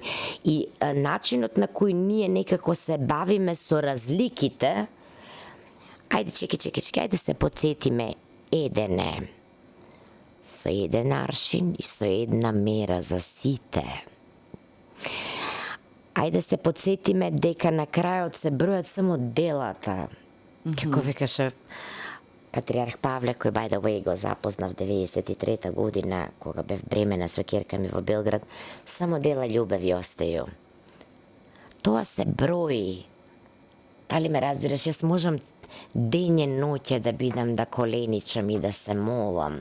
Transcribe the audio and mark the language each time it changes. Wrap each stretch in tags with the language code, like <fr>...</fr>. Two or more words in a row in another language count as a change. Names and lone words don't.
<mk>И начинот на кој ние некако се бавиме со разликите, ајде, ајде се подсетиме еден е. Со еден аршин и со една мера за сите. Ајде се подсетиме дека на крајот се бројат само делата. Како викаше Патриарх Павле, кој</mk> <en>by the way</en> <mk>го запознав 93 година, кога бев бремена со ќерка ми во Белград,</mk> <sr>само дела љубави остају.</sr> <mk>Тоа се брои. Дали ме разбираш, јас можам дење ноќе да бидам да коленичам и да се молам.</mk>